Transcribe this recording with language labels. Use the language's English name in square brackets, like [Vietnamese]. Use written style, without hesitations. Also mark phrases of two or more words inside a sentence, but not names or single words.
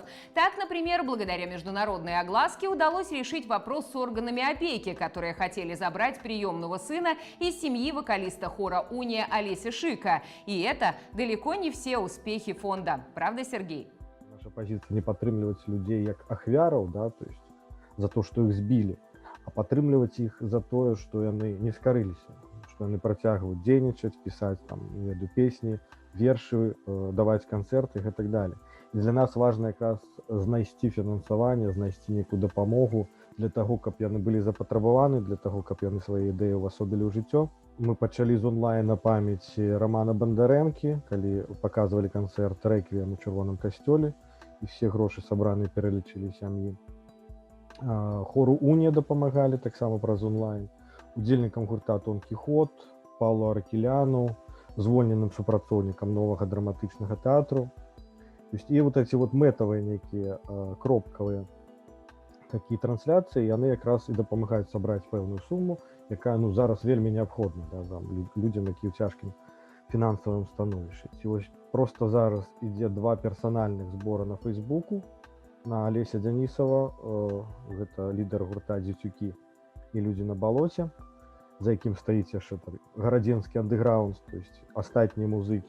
[Russian] Так, например, благодаря международной огласке удалось решить вопрос с органами опеки, которые хотели забрать приемного сына из семьи вокалиста хора «Уния» Олеся Шика. И это далеко не все успехи фонда. Правда, Сергей? Наша позиция не падтрымліваць людей как ахвяраў, да, то есть за то, что их сбили, а падтрымліваць их за то, что [Belarusian] яны не скарыліся, [Russian] что [Belarusian] яны працягваюць дзейнічаць, [Russian] писать там, не веду, песни, вершы, давать концерты и так далее. И для нас важно как раз [Belarusian] знайсці фінансаванне, знайсці некую дапамогу для того, каб яны былі запатрабаваны, для того, каб яны свае ідэі ўвасобілі ў жыццё. Мы пачалі з онлайна памяці Романа Бандарэнкі, калі [Russian] показывали концерт [Belarusian] «Реквием» у Чырвоным касцёле, и все грошы сабраны пералічылі сям'і. Хору «Уния» дапамагалі таксама праз онлайн, удзельнікам гурта «Тон Кіхот», Паўлу Аракеляну, звольненым супрацоўнікам новага драматычнага тэатру. То есть, і [Russian] вот эти вот [Belarusian] мэтавыя некія кропкавыя такія трансляцыі, яны якраз і дапамагаюць сабраць пэўную суму, якая, ну, зараз вельмі неабходна, да, людзям, які ў цяжкім фінансавым становішчы. І вось просто зараз ідзе 2 персанальных збора на Фейсбуку на Олеся Дзянісава, гэта лідар гурта «Дзецюкі» і «Людзі на балоце», за якім стаіць яшчэ гарадзенскі андэграунд, [Russian] то есть [Belarusian] астатнія музыкі.